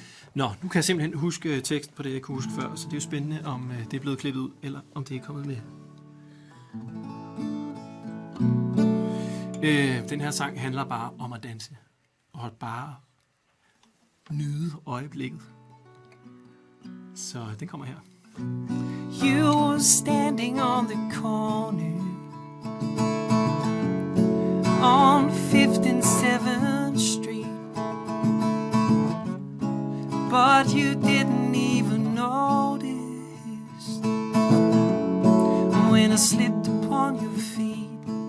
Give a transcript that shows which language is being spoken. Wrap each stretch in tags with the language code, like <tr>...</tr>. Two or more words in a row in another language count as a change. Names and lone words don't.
<da>Nå, nu kan jeg simpelthen huske tekst på det, jeg kunne huske før, så det er jo spændende, om det er blevet klippet ud, eller om det er kommet med. Den her sang handler bare om at danse, og at bare nyde øjeblikket. Så den kommer her.</da> <en>You were standing on the corner on 5th and 7th Street, but you didn't even notice when I slipped upon your feet.</en>